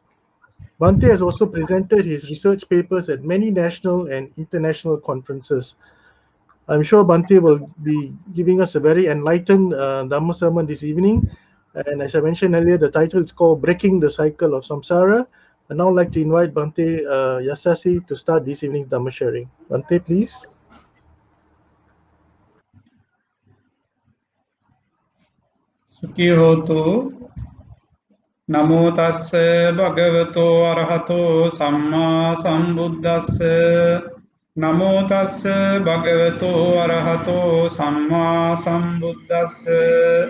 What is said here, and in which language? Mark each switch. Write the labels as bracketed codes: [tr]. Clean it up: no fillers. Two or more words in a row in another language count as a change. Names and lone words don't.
[en] Bhante has also presented his research papers at many national and international conferences. I'm sure Bhante will be giving us a very enlightened Dhamma sermon this evening. And as I mentioned earlier, the title is called Breaking the Cycle of Samsara. I'd now like to invite Bhante Yasassi to start this evening's Dhamma sharing. Bhante, please. [pi] Sukhi hotu. Namo tassa bhagavato arahato samma sambuddhassa. Namo tassa bhagavato arahato samma sambuddhassa.